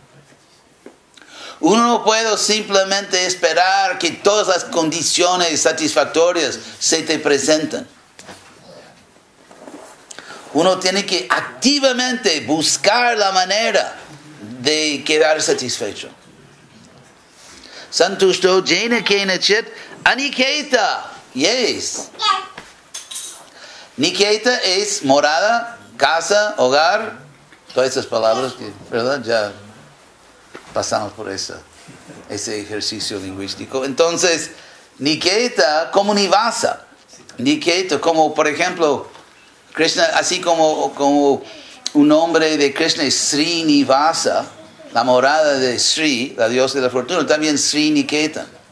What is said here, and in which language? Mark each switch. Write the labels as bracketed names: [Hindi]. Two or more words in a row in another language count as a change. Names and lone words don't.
[Spanish] Uno no puede simplemente esperar que todas las condiciones satisfactorias se te presenten. Uno tiene que activamente buscar la manera de quedar satisfecho. [Sanskrit] Santushto jena kena chit aniketa. [Spanish] Yes. Niketa es morada, casa, hogar. Todas esas palabras que, ¿verdad? Ya pasamos por ese ejercicio lingüístico. Entonces, Niketa como Nivasa. Niketa como, por ejemplo, Krishna, así como un nombre de Krishna es Sri Nivasa, la morada de Sri, la diosa de la fortuna, también Sri Niketa.